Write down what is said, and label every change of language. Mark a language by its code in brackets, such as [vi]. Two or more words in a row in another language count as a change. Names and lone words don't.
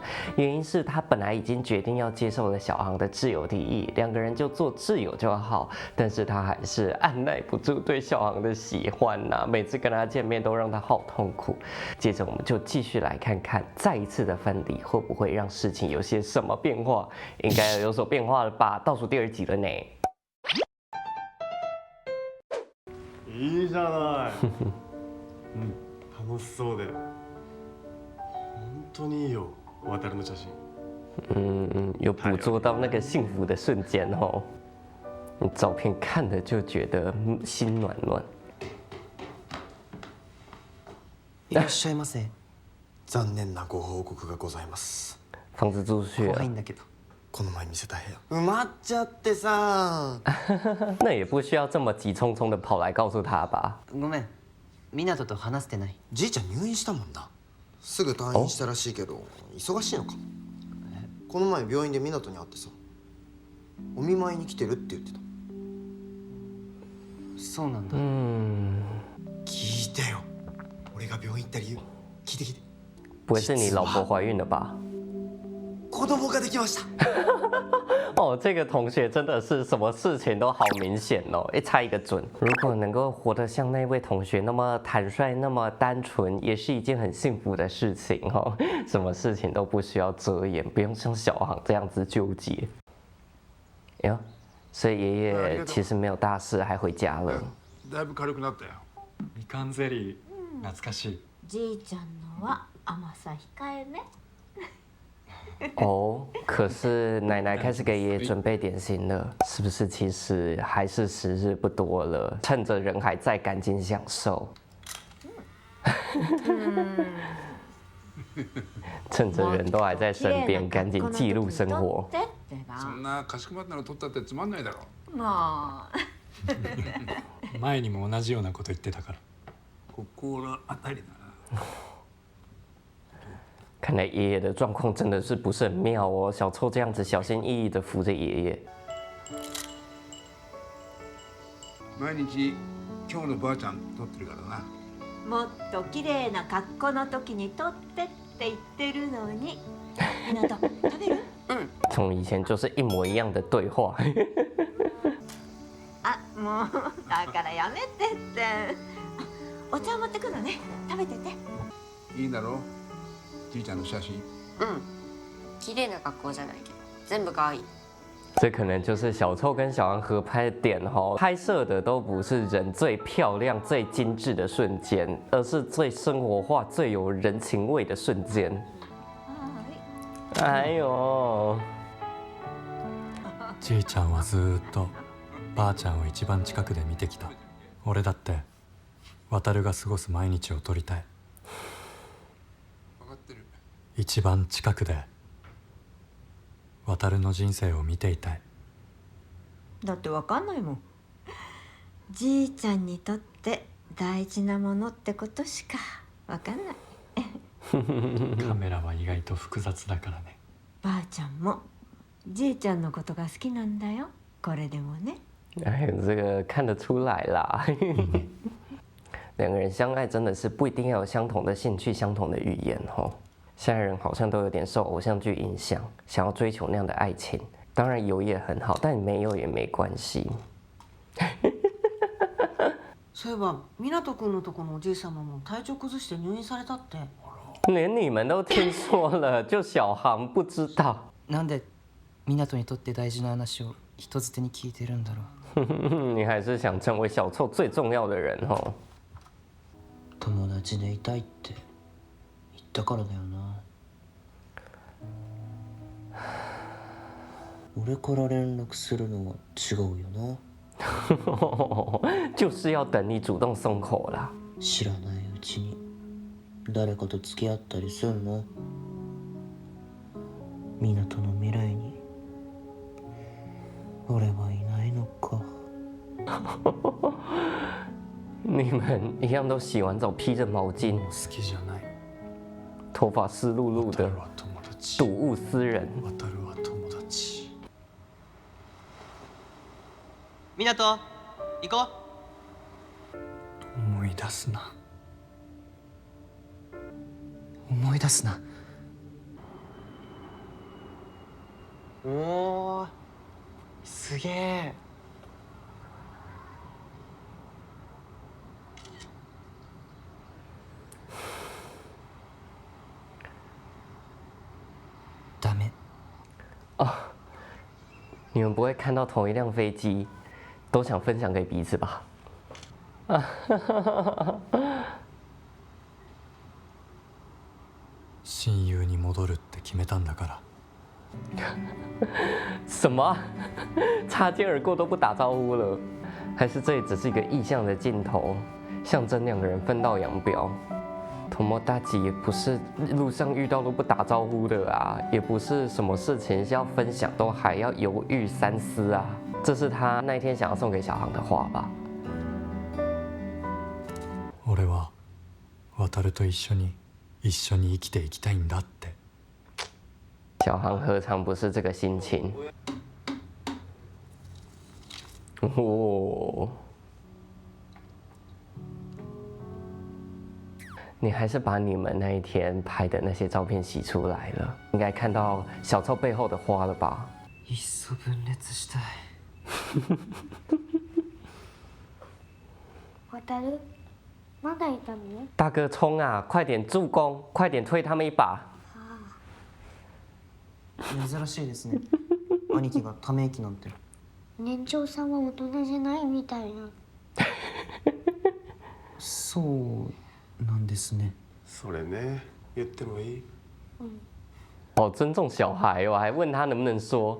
[zh] 原因是他本来已经决定要接受了小航的挚友提议，2个人就做挚友就好，但是他还是按耐不住对小航的喜欢呐，每次跟他见面都让他好痛苦。接着我们就继续来看看，再一次的分离会不会让事情有些什么变化？应该有所变化了吧？倒数第2集了呢。 [ja] いいじゃない。楽しそうで。本当にいいよ、渡の写真。 [zh] 有捕捉到那个幸福的瞬间哦。照片看了就觉得心暖暖。 [ja] いらっしゃいませ。残念なご報告がございます。 [zh] 房子租出去了 [ja] 怖い。んだけど。この前見せた部屋埋まっちゃってさ。 [zh] 那也不需要这么急匆匆的跑来告诉他吧？ [ja] ごめん。湊と話してない。じいちゃん入院したもんな。すぐ退院したらしいけど忙しいのかも。この前病院で湊に会ってさ、お見舞いに来てるって言ってた。そうなんだ。聞いてよ。俺が病院行った理由聞いて聞いて。 [zh] 不会是你老婆怀孕了吧？ [ja] 子供ができました。 [zh] 哦，这个同学真的是什么事情都好明显哦，一猜一个准。如果能够活得像那位同学那么坦率、那么单纯，也是一件很幸福的事情哦。什么事情都不需要遮掩，不用像小航这样子纠结。哎呦，所以爷爷其实没有大事，还回家了。 [ja] だいぶ軽くなったよ。みかんゼリー懐かしい。じいちゃんのは甘さ控えめ。 [zh] 哦，可是奶奶开始给爷爷准备点心了，是不是？其实还是时日不多了，趁着人还在，赶紧享受。趁着人都还在身边，赶紧记录生活。 [ja] そんなかしこまったの取ったってつまんないだろ。まあ前にも同じようなこと言ってたから。ここらあたりだな。 [zh] 看来爷爷的状况真的是不是很妙哦。小臭这样子小心翼翼的扶着爷爷。 [ja] 毎日今日のばあちゃん撮ってるからな。もっと綺麗な格好の時に撮ってって言ってるのに。湊食べる？ [zh] 从以前就是一模一样的对话。 [ja] あ、もうだからやめてって。お茶持ってくるね。食べてて。いいだろう。じいちゃんの写真。綺麗な格好じゃないけど全部可愛い。 [zh] 这可能就是小臭跟小航合拍的点哦，拍摄的都不是人最漂亮、最精致的瞬间，而是最生活化、最有人情味的瞬间。哎呦， [ja] じいちゃんはずーっとばあちゃんを一番近くで見てきた。俺だって渡が過ごす毎日を撮りたい。分かってる。一番近くで渡の人生を見ていたい。だってわかんないもん。じいちゃんにとって大事なものってことしかわかんない。カメラは意外と複雑だからね。ばあちゃんもじいちゃんのことが好きなんだよ。これでもね。 [zh] 哎，这个看得出来啦。2个人相爱真的是不一定要有相同的兴趣、相同的语言哦。现在人好像都有点受偶像剧影响，想要追求那样的爱情。当然有也很好，但没有也没关系。 [ja] そういえば湊君のとこのおじい様も体調崩して入院されたって。 [zh] 连你们都听说了，就小航不知道。 [ja] なんで湊にとって大事な話を人づてに聞いてるんだろう。 [zh] 你還是想成為小臭最重要的人哦。 [ja] 友達でいたいって言ったからだよな。俺から連絡するのは違うよな。 [zh] 就是要等你主動鬆口啦。 [ja] 知らないうちに誰かと付き合ったりするの？湊の未来に俺はいないのか。 [zh] 你们一样都洗完澡披着毛巾， [ja] 好きじゃない。 [zh] 头发湿漉漉的。 [ja] 渡は友達。 [zh] 睹物思人。 [ja] 渡は友達。湊行こ思い出すな。う。思い出すな。おー、すげえ。ダメ。 [zh] 你们不会看到同一辆飞机，都想分享给彼此吧？ [ja] 親友に戻るって決めたんだから。 [zh] 什么？擦肩而过都不打招呼了？还是这里只是一个意象的镜头，象征两个人分道扬镳？友達也不是路上遇到都不打招呼的啊，也不是什么事情要分享都还要犹豫三思啊。这是他那一天想要送给小航的话吧？ [ja] 俺は渡と一緒に生きていきたいんだって。 [zh] 小航何尝不是这个心情？哦，你还是把你们那一天拍的那些照片洗出来了，应该看到小臭背后的花了吧？ [ja] いっそ分裂したい。渡まだいたの？ [zh] 大哥冲啊！快点助攻，快点推他们一把！ [ja] 珍しいですね。兄貴がため息なんて。年長さんは大人じゃないみたいな。そうなんですね。それね、言ってもいい？ [zh] 好尊重小孩哦，还问他能不能说。